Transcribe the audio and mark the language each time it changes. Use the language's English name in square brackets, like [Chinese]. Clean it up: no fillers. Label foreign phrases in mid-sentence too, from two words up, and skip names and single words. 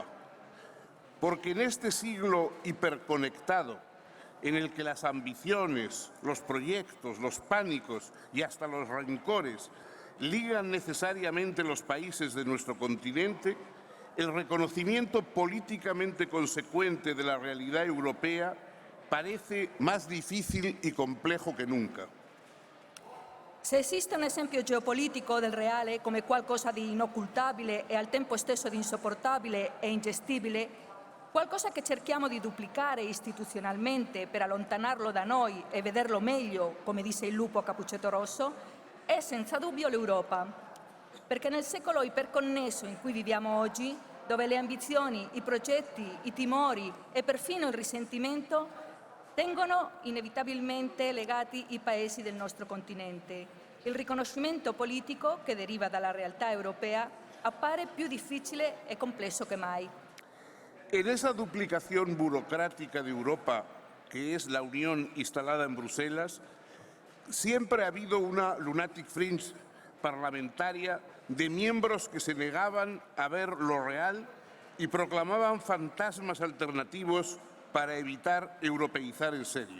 [Spanish] Porque en este siglo hiperconectado, en el que las ambiciones, los proyectos, los pánicos y hasta los rencores ligan necesariamente los países de nuestro continente, el reconocimiento políticamente consecuente de la realidad europea parece más difícil y complejo que nunca. [Italian] Se esiste un esempio geopolitico del reale come qualcosa di inoccultabile e al tempo stesso di insopportabile e ingestibile, qualcosa che cerchiamo di duplicare istituzionalmente per allontanarlo da noi e vederlo meglio, come disse il lupo a Cappuccetto Rosso, è senza dubbio l'Europa. Perché nel secolo iperconnesso in cui viviamo oggi, dove le ambizioni, i progetti, i timori e perfino il risentimento tengono inevitabilmente legati i paesi del nostro continente, il riconoscimento politico che deriva dalla realtà europea appare più difficile e complesso che mai. [Spanish] En esa duplicación burocrática de Europa, que es la Unión instalada en Bruselas, siempre ha habido una [English] lunatic fringe [Spanish] parlamentaria de miembros que se negaban a ver lo real y proclamaban fantasmas alternativos para evitar europeizar en serio.